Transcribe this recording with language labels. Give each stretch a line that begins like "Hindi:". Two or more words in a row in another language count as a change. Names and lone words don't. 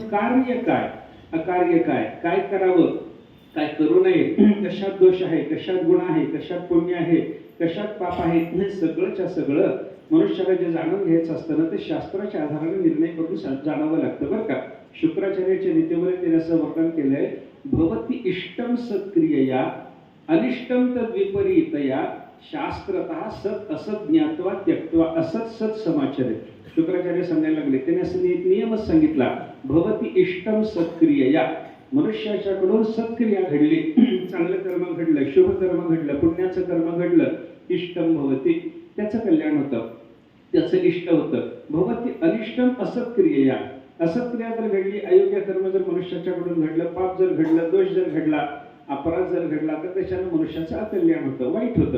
Marathi: म्हणून कार्य काय, अकार्य काय, काय करावं काय करू नये, कशात दोष आहे, कशात गुण आहे, कशात पुण्य आहे, कशात पाप आहे, हे सगळंच्या सगळं मनुष्याला जे जाणून घ्यायचं असतं ना ते शास्त्राच्या आधाराने निर्णय करून जाणावं लागतं बरं का. शुक्राचार्याच्या नीतीमध्ये त्याने असं वर्णन केलंय,
Sanskrit: भवती इष्टम सत्क्रियया अनिष्टम तद विपरीतया शास्त्रतः सत असत ज्ञात्वा त्यक्त्वा असत सत समाचरे.
Marathi: शुक्राचार्य सांगायला लागले, त्याने असं नियमच सांगितला,
Sanskrit: भवती इष्टम सत्क्रियया,
Marathi: मनुष्याच्याकडून सत्क्रिया घडली, चांगलं कर्म घडलं, शुभ कर्म घडलं, पुण्याचं कर्म घडलं,
Sanskrit: इष्टम भवती,
Marathi: त्याचं कल्याण होतं, त्याचं इष्ट होतं.
Sanskrit: भवती अनिष्टम असत्क्रियया,
Marathi: असत्क्रिया जर घडली, अयोग्य कर्म जर मनुष्याच्याकडून घडलं, पाप जर घडलं, दोष जर घडला, अपराध जर घडला, तर त्याच्यानं मनुष्याचं अकल्याण होतं, वाईट होतं.